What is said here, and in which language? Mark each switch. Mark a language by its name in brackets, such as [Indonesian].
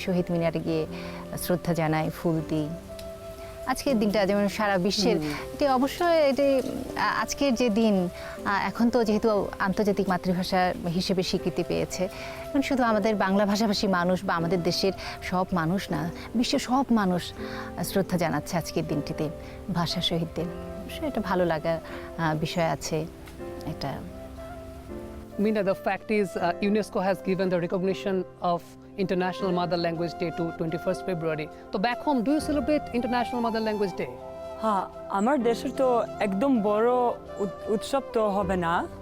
[Bangla] শহীদ মিনারে গিয়ে শ্রদ্ধা জানাই, ফুল দিই। আজকের দিনটা যেমন সারা বিশ্বের, এটি অবশ্যই এটি আজকের যে দিন, এখন তো যেহেতু আন্তর্জাতিক মাতৃভাষা হিসেবে স্বীকৃতি পেয়েছে, এখন শুধু আমাদের বাংলা ভাষাভাষী মানুষ বা আমাদের দেশের সব মানুষ না, বিশ্বের সব মানুষ শ্রদ্ধা জানাচ্ছে আজকের দিনটিতে ভাষা শহীদদের। অবশ্যই এটা ভালো লাগার বিষয় আছে একটা। [English] Meena, the fact is UNESCO has given the recognition of International Mother Language Day to 21st February. So back home, do you celebrate International Mother Language Day? [Bangla] হ্যাঁ, আমার দেশের তো একদম বড় উৎসব তো হবে না।